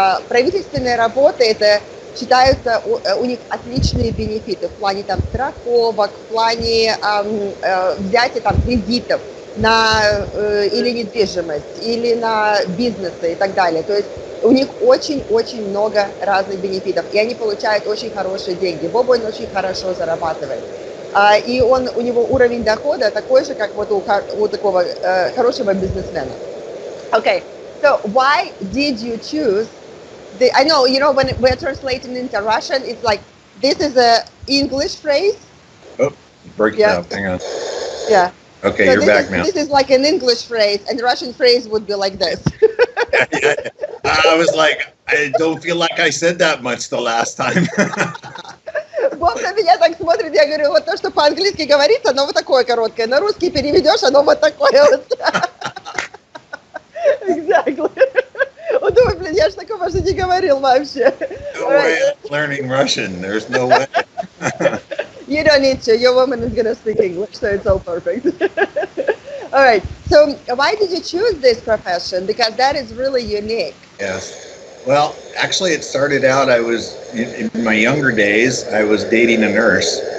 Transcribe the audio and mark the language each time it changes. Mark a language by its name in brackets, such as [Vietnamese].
[Russian] Правительственные работы, это считаются, у них отличные бенефиты в плане там страховок, в плане взятия там кредитов на или недвижимость, или на бизнесы и так далее. То есть у них очень-очень много разных бенефитов, и они получают очень хорошие деньги. Боб, он очень хорошо зарабатывает. И у него уровень дохода такой же, как вот у такого хорошего бизнесмена. [English] Okay, so why did you choose I know, when we're translating into Russian, it's like, this is a English phrase. Oh, break it up, hang on. Yeah. Okay, So you're back now. this is like an English phrase, and the Russian phrase would be like this. I was like, I don't feel like I said that much the last time. [Russian] Боб на меня так смотрит, я говорю, вот то, что по-английски говорится, оно вот такое короткое, на русский переведешь, оно вот такое вот. [English] Exactly. [Russian] Он думает, блин, я ж такого же не говорил вообще. [English] No way I'm learning Russian. There's no way. You don't need to. Your woman is going to speak English, so it's all perfect. All right. So why did you choose this profession? Because that is really unique. Yes. Well, actually, it started out, I was, in my younger days, I was dating a nurse.